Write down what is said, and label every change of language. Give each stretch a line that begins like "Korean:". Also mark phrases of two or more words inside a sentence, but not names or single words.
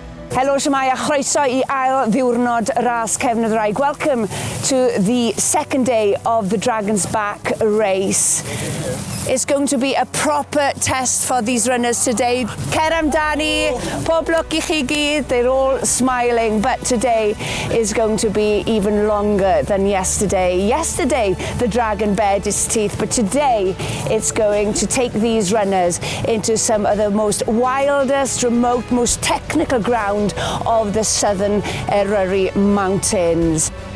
Welsh: Helo, shwmai a chroeso I ail ddiwrnod ras cefn y ddraig.
English: Welcome to the second day of the Dragon's Back race. It's going to be a proper test for these runners today.
Welsh: Cer amdani, pob lwc I chi gyd,
English: they're all smiling, but today is going to be even longer than yesterday. Yesterday, the dragon bared its teeth, but today it's going to take these runners into some of the most wildest, remote, most technical ground of the southern Eryri Mountains.